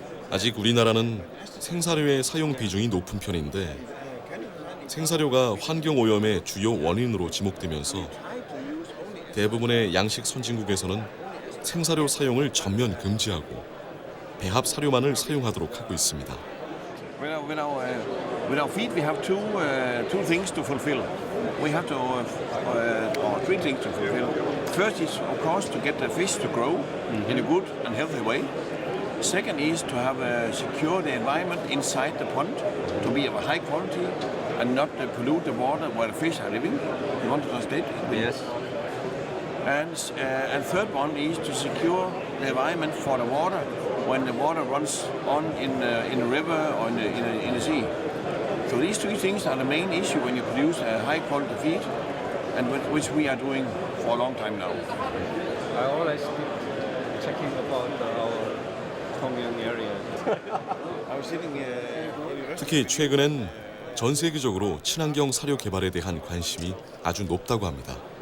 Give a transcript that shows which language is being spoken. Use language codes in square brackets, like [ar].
[ko] 아직 우리나라는 생사료의 사용 비중이 높은 편인데 생사료가 환경 오염의 주요 원인으로 지목되면서 대부분의 양식 선진국에서는 생사료 사용을 전면 금지하고 배합 사료만을 사용하도록 하고 있습니다. [en] With our feed, we have two things to fulfill. We have to, or three things to fulfill. First is, of course, to get the fish to grow in a good and healthy way. Second is to have secure the environment inside the pond to be of a high quality and not pollute the water where the fish are living. We want to translate. Yes. And third one is to secure the environment for the water when the water runs on in a river or in a sea. So these three things are the main issue when you produce a high quality feed, and which we are doing for a long time now. I always keep checking about our Tongyang area. I was sitting. [ko] 특히 최근엔 전 세계적으로 친환경 사료 개발에 대한 관심이 아주 높다고 합니다.